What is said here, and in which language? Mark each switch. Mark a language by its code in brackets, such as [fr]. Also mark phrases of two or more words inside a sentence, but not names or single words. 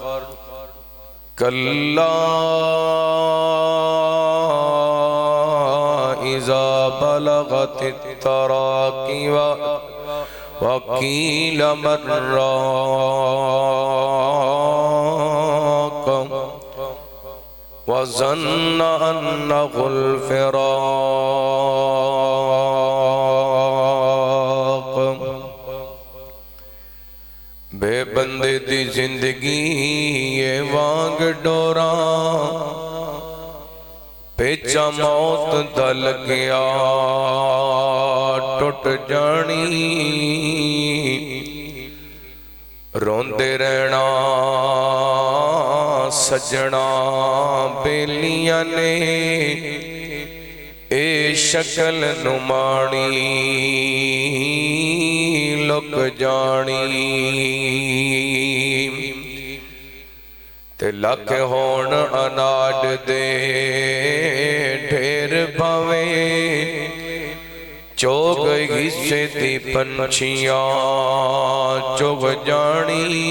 [ar] كلا إذا بلغت التراقي وقيل من راق وظن أنه الفراق [pa] بے بندے دی زندگی یہ وانگ ڈوراں پیچا موت دل گیا ٹوٹ جانی روندے رہنا سجنا بیلیاں نے اے شکل نمانی لک جانی تے لکھ ہون اناج دے ڈھیر بھویں چوگ حصے دی پنچیاں چوگ جانی